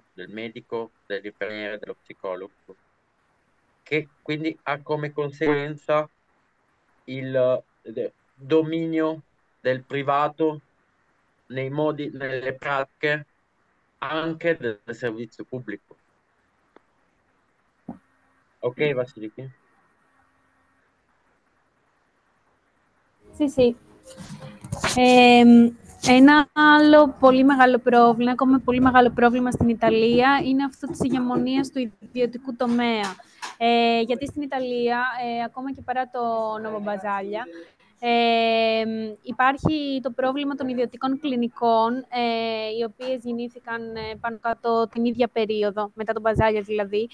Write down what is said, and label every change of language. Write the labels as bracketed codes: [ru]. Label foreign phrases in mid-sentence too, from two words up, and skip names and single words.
[it] Del medico, dell'infermiere, dello psicologo, che quindi ha come conseguenza il dominio del privato nei modi, nelle pratiche anche del servizio pubblico. Ok, Vasiliki? Sí. [el] Ένα άλλο πολύ μεγάλο πρόβλημα, ακόμα πολύ μεγάλο πρόβλημα στην Ιταλία, είναι αυτό της ηγεμονίας του ιδιωτικού τομέα. Γιατί στην Ιταλία, ακόμα και παρά το νόμο Μπαζάλια, υπάρχει το πρόβλημα των ιδιωτικών κλινικών, οι οποίες γεννήθηκαν πάνω κάτω την ίδια περίοδο, μετά τον Μπαζάλια δηλαδή.